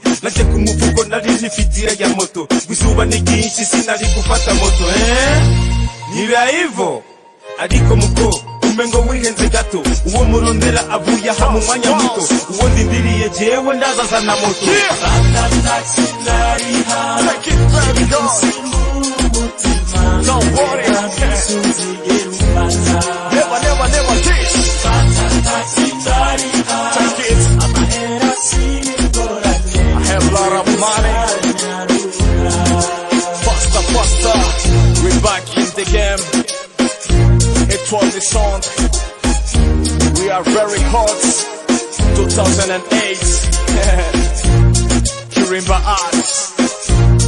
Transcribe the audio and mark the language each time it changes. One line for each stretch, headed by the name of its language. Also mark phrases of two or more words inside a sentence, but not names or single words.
Rundi: Naje ku muvugo nari nifitira ya moto, izuba ni ryinshi sinari gufata moto. Niba hivyo ariko muko umengo wihenze gato, uwo murondera avuye aha mu mwanya muto, uwo ndindiriye jewe ndazaza na moto. Fata taxi ndariha,
English: Take it baby go. Don't worry. Never this.
Rundi: Fata taxi ndariha,
English: Take it.
Rundi: amahera singorane,
English: I have a lot of money. Faster. We're back in the game. Étoiles du centre. We are very hot. 2008. Kirimba Arts.